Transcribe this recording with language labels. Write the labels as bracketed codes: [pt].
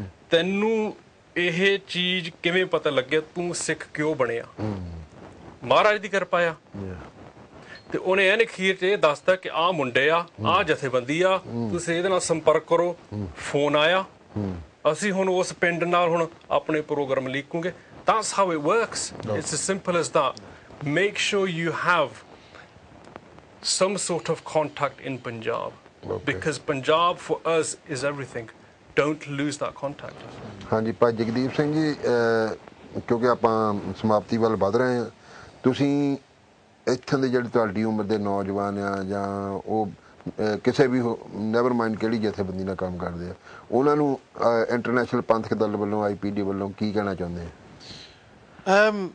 [pa] ਤੈਨੂੰ ਇਹ ਚੀਜ਼ ਕਿਵੇਂ ਪਤਾ ਲੱਗਿਆ ਤੂੰ ਸਿੱਖ ਕਿਉਂ ਬਣਿਆ? ਮਹਾਰਾਜ ਦੀ ਕਿਰਪਾ ਆ. ਤੇ ਉਹਨੇ ਇਹਨੇ ਅਖੀਰ 'ਚ ਇਹ ਦੱਸਤਾ ਕਿ ਆਹ ਮੁੰਡੇ ਆ, ਆਹ ਜਥੇਬੰਦੀ ਆ, ਤੁਸੀਂ ਇਹਦੇ ਨਾਲ ਸੰਪਰਕ ਕਰੋ. ਫੋਨ ਆਇਆ, ਅਸੀਂ ਹੁਣ ਉਸ ਪਿੰਡ ਨਾਲ ਹੁਣ ਆਪਣੇ programme ਲਿਖੂਗੇ. [en] That's how it works. It's as simple as that. make sure you have some sort of contact in Punjab. Okay. Because Punjab for us is everything. Don't lose that contact. [pa] ਹਾਂਜੀ ਭਾਈ ਜਗਦੀਪ ਸਿੰਘ ਜੀ, ਕਿਉਂਕਿ ਆਪਾਂ ਸਮਾਪਤੀ ਵੱਲ ਵਧ ਰਹੇ ਹਾਂ, ਤੁਸੀਂ ਇੱਥੋਂ ਦੇ ਜਿਹੜੇ ਤੁਹਾਡੀ ਉਮਰ ਦੇ ਨੌਜਵਾਨ ਆ ਜਾਂ ਉਹ ਕਿਸੇ ਵੀ [en] never mind [pa] ਕਿਹੜੀ ਜਥੇਬੰਦੀ ਨਾਲ ਕੰਮ ਕਰਦੇ ਆ, ਉਹਨਾਂ ਨੂੰ ਇੰਟਰਨੈਸ਼ਨਲ ਪੰਥਕ ਦਲ ਵੱਲੋਂ IPD ਵੱਲੋਂ ਕੀ ਕਹਿਣਾ ਚਾਹੁੰਦੇ ਆ?